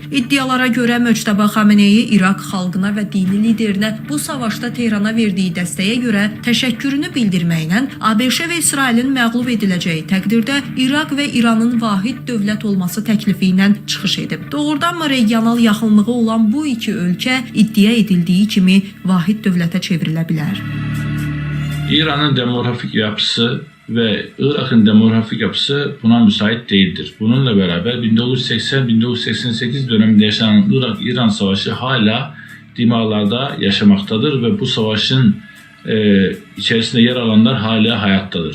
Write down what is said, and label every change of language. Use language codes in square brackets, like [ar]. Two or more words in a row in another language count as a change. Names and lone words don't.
[az] İddialara görə Möçtəbə Xameneyi İraq xalqına və dini liderinə bu savaşda Tehrana verdiyi dəstəyə görə təşəkkürünü bildirməklə ABŞ və İsrailin məğlub ediləcəyi təqdirdə İraq və İranın vahid dövlət olması təklifi ilə çıxış edib. Doğrudanmı regional yaxınlığı olan bu iki ölkə iddia edildiyi kimi vahid dövlətə çevrilə bilər? [tr] İran'ın demografik yapısı ve Irak'ın demografik yapısı buna müsait değildir. Bununla beraber 1980-1988 döneminde yaşanan Irak-İran savaşı hala dimağlarda yaşamaktadır ve bu savaşın içerisinde yer alanlar hala hayattadır.